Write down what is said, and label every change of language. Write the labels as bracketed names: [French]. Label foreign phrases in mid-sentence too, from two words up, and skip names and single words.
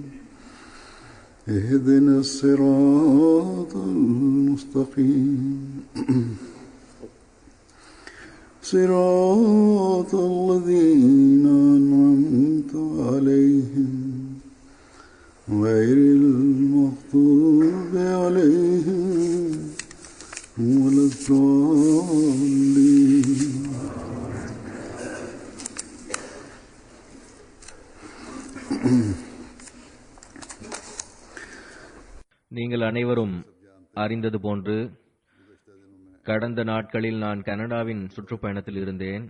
[Arabic] اهدنا الصراط المستقيم صراط الذين أنعمت عليهم غير المغضوب عليهم ولا الضالين. [Tamil] நீங்கள் அனைவரும் அறிந்தது போன்று கடந்த நாட்களில் நான் கனடாவின் சுற்றுப்பயணத்தில் இருந்தேன்.